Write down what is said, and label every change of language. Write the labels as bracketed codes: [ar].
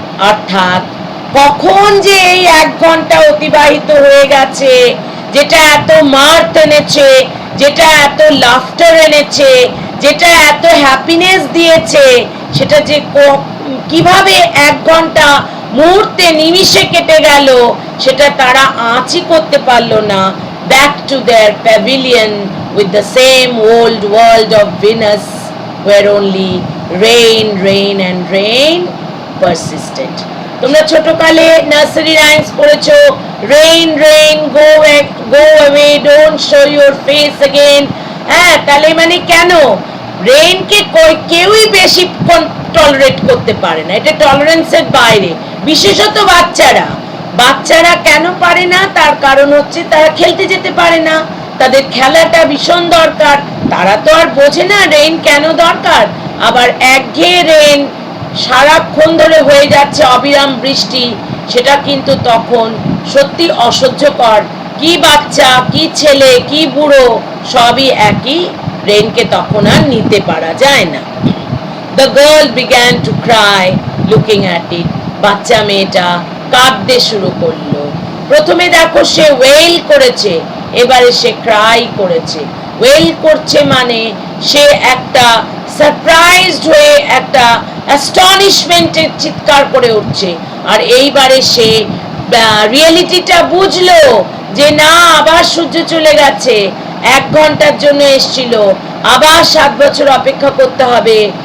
[bn] অর্থাৎ কখন যে এই 1 ঘন্টা অতিবাহিত হয়ে গেছে, যেটা এত মার্থ এনেছে, যেটা এত লাফটার এনেছে, যেটা এত হ্যাপিনেস দিয়েছে, সেটা যে কিভাবে 1 ঘন্টা মুহূর্তে নিমিষে কেটে গেল, সেটা তারা আঁচই করতে পারলো না। [en] Back to their pavilion with the same old world of Venus, where only rain, rain and rain persisted. [bn] তোমরা ছোটকালে নার্সারি রাইমস পড়েছো, [en] rain rain go away, don't show your face again। [bn] হ্যাঁ, তাহলে মানে কেন রেইনকে কেউই বেশি টলারেট করতে পারে না, এটা টলারেন্সের বাইরে, বিশেষত বাচ্চারা। বাচ্চারা কেন পারে না? তার কারণ হচ্ছে তারা খেলতে যেতে পারে না, তাদের খেলাটা ভীষণ দরকার, তারা তো আর বোঝে না রেইন কেন দরকার। আবার একঘেয়ে রেইন সারাক্ষণ ধরে হয়ে যাচ্ছে অবিরাম বৃষ্টি, সেটা কিন্তু তখন সত্যি অসহ্যকর। কি বাচ্চা, কি ছেলে, কি বুড়ো, সবই একই, রেইনকে তখন আর নিতে পারা যায় না। [en] The girl began to cry looking at it. [bn] বাচ্চা মেয়েটা কাঁদতে শুরু করলো। প্রথমে দেখো সে ওয়েল করেছে, এবারে সে ক্রাই করেছে। ওয়েল করছে মানে সে একটা সারপ্রাইজড হয়ে একটা অ্যাস্টনিশমেন্টের চিৎকার করে উঠছে। আর এইবারে সে রিয়েলিটিটা বুঝলো যে না, আবার সূর্য চলে গেছে, 1 ঘন্টার জন্য এসছিল, আবার 7 বছর অপেক্ষা করতে হবে।